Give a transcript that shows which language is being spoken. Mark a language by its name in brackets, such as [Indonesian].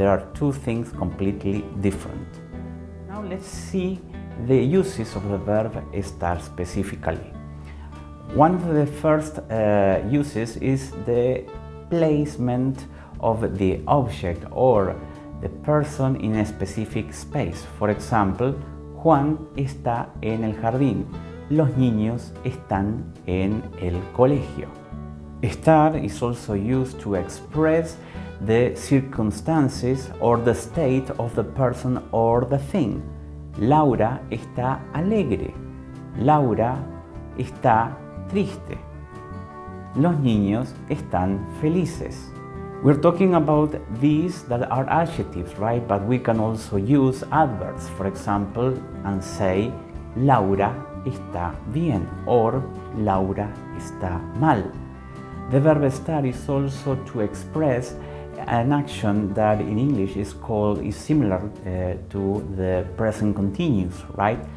[English] There are two things completely different. Now let's see the uses of the verb estar specifically. One of the first uses is the placement of the object or the person in a specific space. For example, [Spanish] Juan está en el jardín. Los niños están en el colegio. [English] Estar is also used to express the circumstances or the state of the person or the thing. [Spanish] Laura está alegre. Laura está triste. Los niños están felices. [English] We're talking about these that are adjectives, right? But we can also use adverbs, for example, and say [Spanish] Laura está bien [English] or [Spanish] Laura está mal. [English] The verb estar is also to express an action that in English is similar to the present continuous, right?